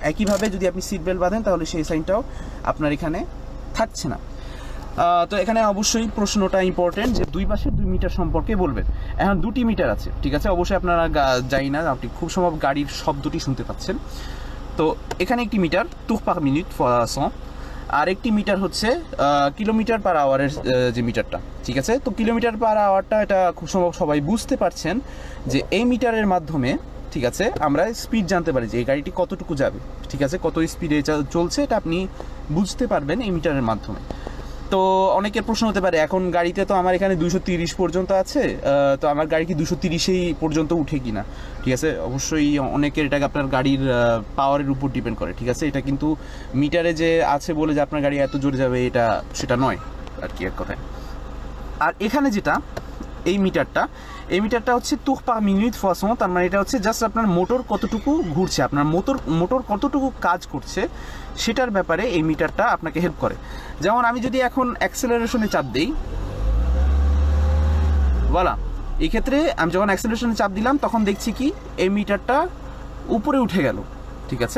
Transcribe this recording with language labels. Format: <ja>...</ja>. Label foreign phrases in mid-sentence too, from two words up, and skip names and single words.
<bn>একইভাবে যদি আপনি সিট বেল্ট বাঁধেন তাহলে সেই সাইনটাও আপনার এখানে থাকছে না। তো এখানে অবশ্যই প্রশ্নটা ইম্পর্টেন্ট যে দুই পাশে 2 মিটার সম্পর্কে বলবেন। এখন 2টি মিটার আছে, ঠিক আছে। অবশ্যই আপনারা জানি না, আপনি খুব সম্ভব গাড়ির শব্দটি শুনতে পাচ্ছেন। তো এখানে একটি মিটার</bn> <fr>tour par minute fois 100,</fr> <bn>আর একটি মিটার হচ্ছে</bn> <en>kilometer per hour</en> <bn>যে মিটারটা, ঠিক আছে। তো</bn> <en>kilometer per hour</en> <bn>এটা খুব সম্ভব সবাই বুঝতে পারছেন যে এই মিটারের মাধ্যমে, ঠিক আছে, আমরা স্পিড জানতে পারি যে এই গাড়িটি কতটুকু যাবে, ঠিক আছে, কত স্পিডে চলছে, এটা আপনি বুঝতে পারবেন এই মিটারের মাধ্যমে। তো অনেকের প্রশ্ন হতে পারে, এখন গাড়িতে তো আমার এখানে 230 পর্যন্ত আছে, তো আমার গাড়ি কি 230এই পর্যন্ত উঠে কিনা, ঠিক আছে। অবশ্যই অনেকের এটাকে আপনার গাড়ির পাওয়ারের উপর ডিপেন্ড করে, ঠিক আছে। এটা কিন্তু মিটারে যে আছে বলে যে আপনার গাড়ি এত জোরে যাবে সেটা নয় আর কি, এক কথায়। আর এখানে যেটা এই মিটারটা হচ্ছে</bn> <fr>tour par minute fois 100,</fr> <bn>তার মানে এটা হচ্ছে জাস্ট আপনার মোটর কতটুকু ঘুরছে, আপনার মোটর কতটুকু কাজ করছে সেটার ব্যাপারে এই মিটারটা আপনাকে হেল্প করে। যেমন আমি যদি এখন অ্যাক্সেলারেশনে চাপ দিই, বলা, এই ক্ষেত্রে আমি যখন অ্যাক্সেলারেশনে চাপ দিলাম তখন দেখছি কি এই মিটারটা উপরে উঠে গেল, ঠিক আছে।</bn>